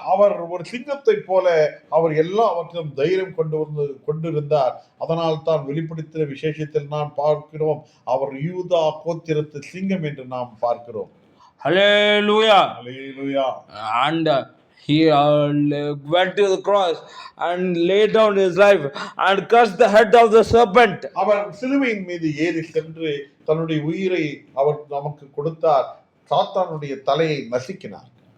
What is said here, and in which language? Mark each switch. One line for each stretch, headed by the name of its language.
Tamil: அவர் ஒரு சிங்கத்தை போல அவர் எல்லாவற்றிலும் தைரியம் கொண்டிருந்தார். அதனால் தான் வெளிப்படுத்தின விசேஷத்தில் நாம் பார்க்கிறோம், அவர் யூதா கோத்திரத்து சிங்கம் என்று நாம் பார்க்கிறோம்.
English: Hallelujah. Hallelujah. And he went to the cross and laid down his life and cursed the head of the serpent.
Tamil: அவர் சிலுவையின் மீது ஏறி சென்று தன்னுடைய உயிரை அவர் நமக்கு கொடுத்தார், சாத்தானுடைய தலையை நசுக்கினார்.